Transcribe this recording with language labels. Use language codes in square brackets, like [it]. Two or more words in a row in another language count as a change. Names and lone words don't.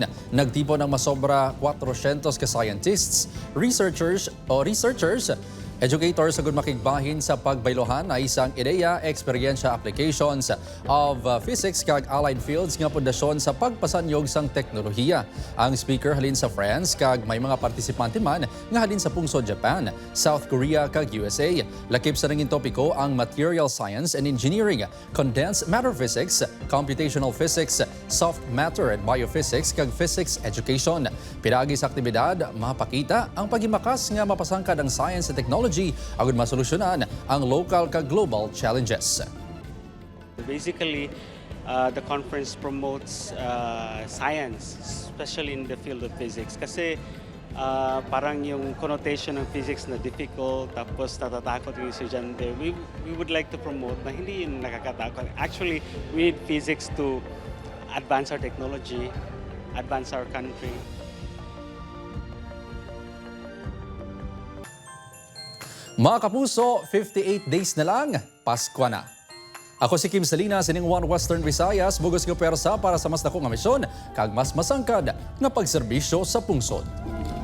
[hil] Nagtipo ng masobra 400 ka scientists, researchers, educators sa makigbahin sa pagbaylohan ay isang ideya, eksperyensya, [en] applications of physics [hil] kag [en] allied fields [hil] nga pundasyon sa pagpasanyog sang teknolohiya. Ang speaker halin sa France kag may mga partisipante man nga halin sa pungsod Japan, South Korea kag USA. Lakip sa nanging topiko ang [en] material science and engineering, condensed matter physics, computational physics, soft matter and biophysics [hil] kag [en] physics education. [hil] Pinagi sa aktibidad, mapakita ang pagimakas nga mapasangkad ang [en] science and technology [hil] agud masolusyonan ang local kag [en] global challenges. Basically, the conference promotes science, especially in the field of physics. [tl] Kasi parang yung connotation ng physics na difficult, tapos natatakot yung estudyante. [en] We would like to promote na [tl] hindi yun nakakatakot. [en] Actually, we need physics to advance our technology, advance our country. [tl] Mga kapuso, 58 days na lang, Pasko na. [hil] Ako si Kim Salinas, sining One Western Visayas, bugos nga pwersa para sa mas dakong nga misyon, kag mas masangkad nga pagserbisyo sa pungsod.